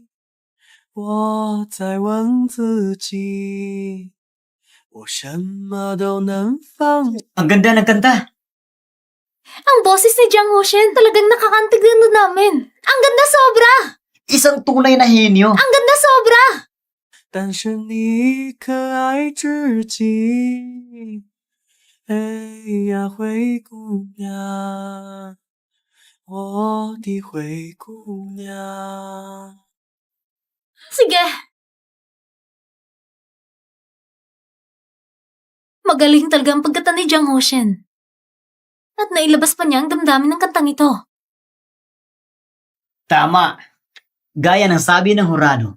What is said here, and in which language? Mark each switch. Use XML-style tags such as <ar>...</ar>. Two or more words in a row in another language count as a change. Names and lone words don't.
<zh>我在问自己。我什么都能放。</zh> <tl>Ang ganda ng kanta. Ang boses ni Jiang Hoshen talagang nakakantig na namin. Ang ganda sobra! Isang tunay na henyo. Ang ganda sobra!</tl> <zh>但是你可爱至极。哎呀，灰姑娘，我的灰姑娘。</zh> <tl>Sige. Magaling talaga ang pagkanta ni Jiang Hoshen. At nailabas pa niya ang damdamin ng kantang ito. Tama. Gaya ng sabi ng hurado.</tl>